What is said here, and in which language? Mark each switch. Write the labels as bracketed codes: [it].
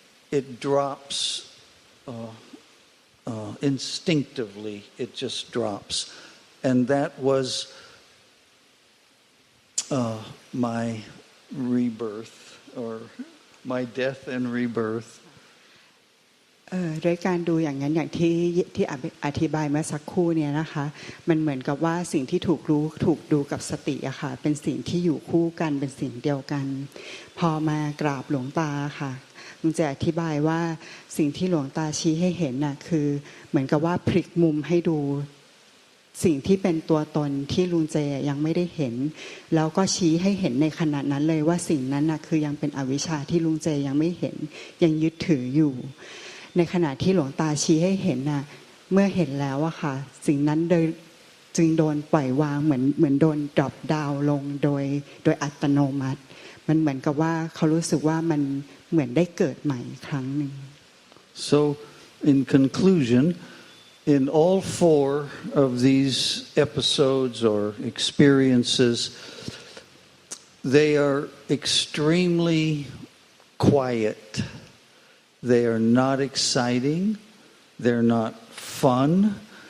[en] It drops instinctively. It just drops. And that was my rebirth or my death and rebirth. [th] ด้วยการดูอย่างนั้นอย่างที่อธิบายเมื่อสักครู่เนี่ยนะคะมันเหมือนกับว่าสิ่งที่ถูกดูกับสติอะค่ะเป็นสิ่งที่อยู่คู่กันเป็นสิ่งเดียวกันพอมากราบหลวงตาค่ะลุงจะอธิบายว่าสิ่งที่หลวงตาชี้ให้เห็นน่ะคือเหมือนกับว่าพลิกมุมให้ดู สิ่งที่เป็นตัวตนที่ลุงเจยังไม่ได้เห็นแล้วก็ชี้ให้เห็นในขณะนั้นเลยว่าสิ่งนั้นน่ะคือยังเป็นอวิชชาที่ลุงเจยังไม่เห็นยังยึดถืออยู่ในขณะที่หลวงตาชี้ให้เห็นน่ะเมื่อเห็นแล้วอะค่ะสิ่งนั้นจึงโดนปล่อยวางเหมือนโดนดรอปดาวลงโดยอัตโนมัติมันเหมือนกับว่าเขารู้สึกว่ามันเหมือนได้เกิดใหม่ครั้งหนึ่ง [en] So in conclusion, in all 4 of these episodes or experiences, they are extremely quiet. They are not exciting. They're not fun.